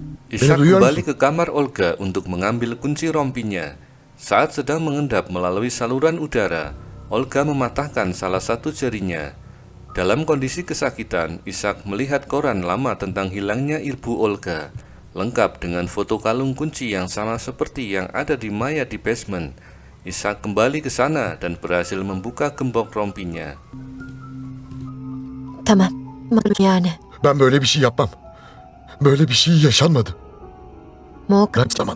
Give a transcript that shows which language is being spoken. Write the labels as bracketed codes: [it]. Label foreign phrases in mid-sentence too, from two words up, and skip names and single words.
[id] Ishak [tr] duyuyor [id] kembali [tr] musun? [id] ke kamar Olga untuk mengambil kunci rompinya. Saat sedang mengendap melalui saluran udara, Olga mematahkan salah satu jarinya. Dalam kondisi kesakitan, Ishak melihat koran lama tentang hilangnya ibu Olga, lengkap dengan foto kalung kunci yang sama seperti yang ada di mayat di basement. Ishak kembali ke sana dan berhasil membuka gembok rompinya. [tr] Tamam. Yani. Ben böyle bir şey yapmam. Böyle bir şey yaşanmadı. Mok, Kaç zaman?